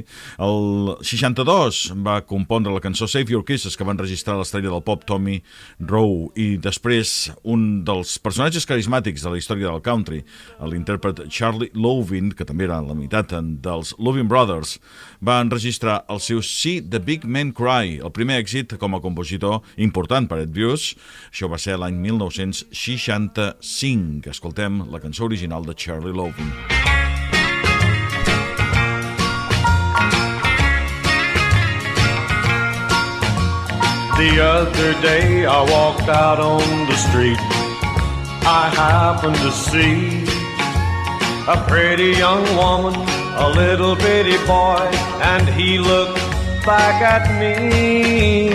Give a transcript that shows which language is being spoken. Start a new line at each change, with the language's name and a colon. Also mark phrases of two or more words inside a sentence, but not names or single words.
Catalan: El 62 va compondre la cançó Save Your Kisses, que va enregistrar l'estrella del pop Tommy Rowe, i després un dels personatges carismàtics de la història del country, l'intèrpret Charlie Louvin, que també era la meitat dels Louvin Brothers, va enregistrar el seu See the Big Men Cry, el primer èxit com a compositor important per Ed Bruce. Això va ser l'any 1965. Escoltem la cançó original de Charlie Louvin.
English: The other day I walked out on the street. I happened to see a pretty young woman a little bitty boy, and he looked back at me.